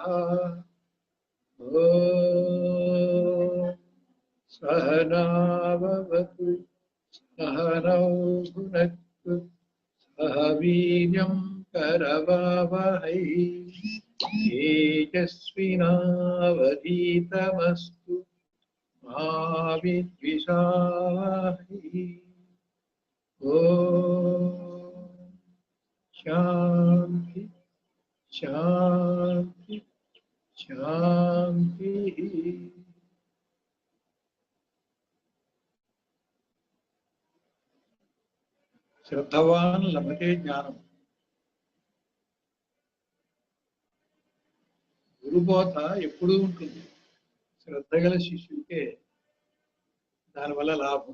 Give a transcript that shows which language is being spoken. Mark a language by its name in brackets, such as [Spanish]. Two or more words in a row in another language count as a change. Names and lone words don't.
[Sanskrit] ॐ सहना भवतु सहनौ भुनक्तु सह वीर्यं करवावहै तेजस्विनावधीतमस्तु मा विद्विषावहै। ॐ शान्ति शान्ति शान्तिः। శ్రద్ధవాన్ లభతే జ్ఞానం. [Telugu] గురుబోధ ఎప్పుడూ ఉంటుంది. శ్రద్ధ గల శిష్యుడికే దానివల్ల లాభం.